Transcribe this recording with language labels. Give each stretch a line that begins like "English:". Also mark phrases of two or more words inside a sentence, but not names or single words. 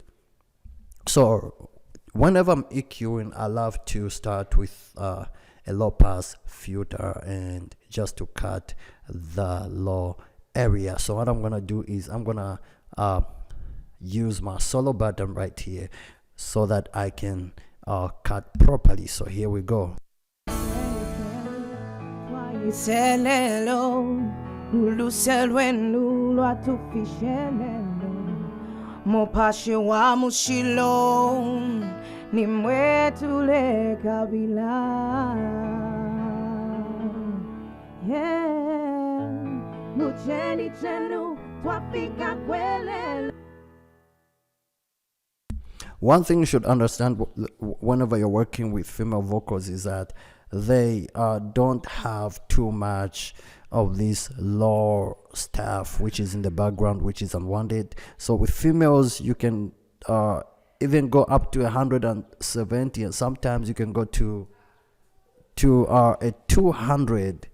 English: So whenever I'm EQing, I love to start with a low pass filter and just to cut the low area. So what I'm gonna do is I'm gonna use my solo button right here so that I can cut properly. So here we go.
Bemba: Mupashe wa mushilo ni mwetule kabila, mucheni chenu twafika kwelelo.
English: One thing you should understand whenever you're working with female vocals is that they don't have too much of this low stuff which is in the background, which is unwanted. So with females, you can even go up to 170, and sometimes you can go to a 200.